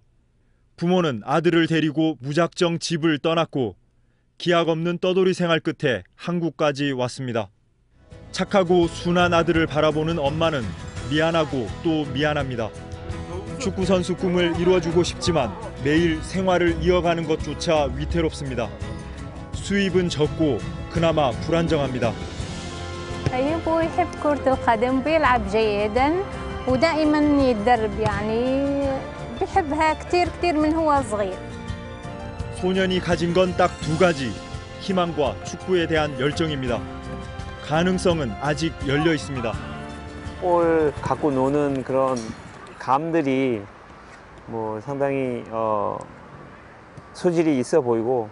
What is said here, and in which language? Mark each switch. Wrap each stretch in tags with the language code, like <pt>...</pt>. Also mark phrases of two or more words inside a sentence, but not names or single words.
<ko>부모는 아들을 데리고 무작정 집을 떠났고 기약 없는 떠돌이 생활 끝에 한국까지 왔습니다. 착하고 순한 아들을 바라보는 엄마는 미안하고 또 미안합니다. 축구선수 꿈을 이루어주고 싶지만 매일 생활을 이어가는 것조차 위태롭습니다. 수입은 적고 그나마 불안정합니다.</ko> <ar>أيوب يحب كرة القدم بيلعب جيدا ودائما يتدرب يعني بيحبها كثير من هو صغير.</ar> <ko>소년이 가진 건 딱 2가지, 희망과 축구에 대한 열정입니다. 가능성은 아직 열려 있습니다. 볼 갖고 노는 그런 감들이 상당히 소질이 있어 보이고</ko>